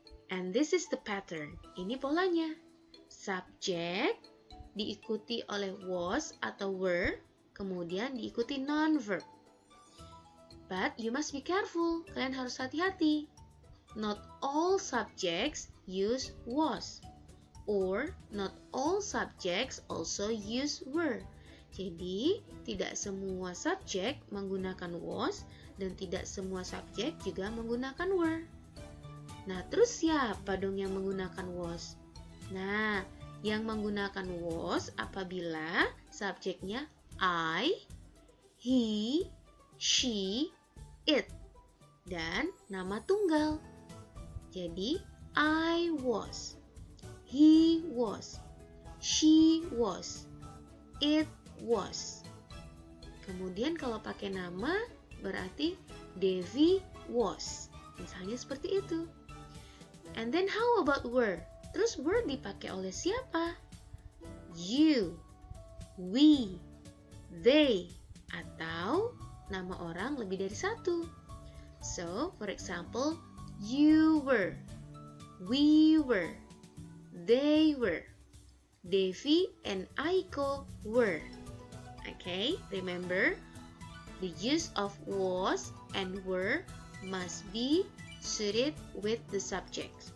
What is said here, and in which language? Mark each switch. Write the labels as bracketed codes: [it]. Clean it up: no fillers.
[en] And this is the pattern. [id] Ini polanya. Subject diikuti oleh was atau were, kemudian diikuti non-verb. [en] But you must be careful. [id] Kalian harus hati-hati. [en] Not all subjects use was. Or not all subjects also use were. [id] Jadi, tidak semua subjek menggunakan was dan tidak semua subjek juga menggunakan were. Nah, terus siapa dong yang menggunakan was? Nah, yang menggunakan was apabila subjeknya I, he, she, it, dan nama tunggal. Jadi, [en] I was. He was, she was, it was. [id] Kemudian kalau pakai nama berarti [en] Devi was. [id] Misalnya seperti itu. [en] And then how about were? [id] Terus were dipakai oleh siapa? [en] You, we, they, [id] atau nama orang lebih dari satu. [en] So, for example, you were, we were, they were, Devi and Aiko were. Okay, remember, the use of was and were must be suited with the subject.